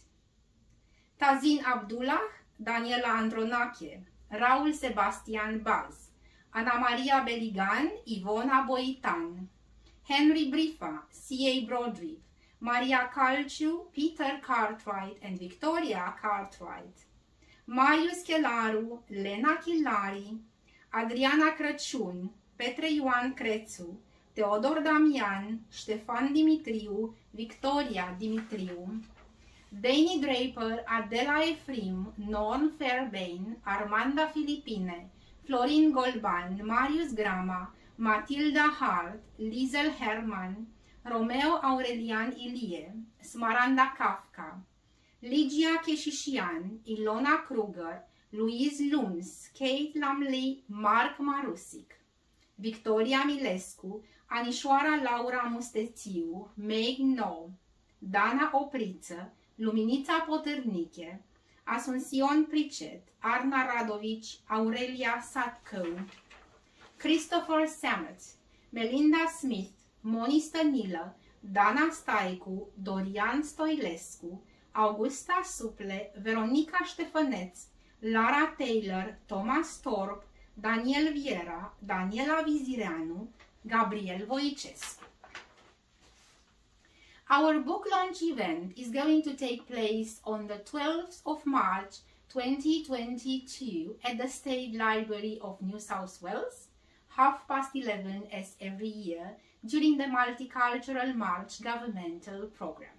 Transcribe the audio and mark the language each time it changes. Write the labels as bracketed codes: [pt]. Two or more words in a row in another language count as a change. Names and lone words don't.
[en] Tazin Abdullah, Daniela Andronache, Raul Sebastian Baz, Ana Maria Beligan, Ivona Boitan, Henry Brifa, C.A. Brodribb, Maria Calciu, Peter Cartwright and Victoria Cartwright, Marius Chelaru, Lena Chilari, Adriana Crăciun, Petre Ioan Crețu, Teodor Damian, Ștefan Dimitriu, Victoria Dimitriu, Dani Draper, Adela Efrim, Norn Fairbairn, Armanda Filipine, Florin Golban, Marius Grama, Matilda Hart, Liesel Herman, Romeo Aurelian Ilie, Smaranda Kafka, Ligia Keșișian, Ilona Kruger, Louise Luns, Kate Lamley, Mark Marusic, Victoria Milescu, Anișoara Laura Mustețiu, Meg No, Dana Opriță, Luminița Potârniche, Asunción Pricet, Arna Radovici, Aurelia Satcău, Christopher Samet, Melinda Smith, Moni Stănilă, Dana Staicu, Dorian Stoilescu, Augusta Suple, Veronica Ștefăneț, Lara Taylor, Thomas Torp, Daniel Viera, Daniela Vizireanu, Gabriel Voicescu. Our book launch event is going to take place on the 12th of March 2022 at the State Library of New South Wales, 11:30 as every year, during the Multicultural March governmental program.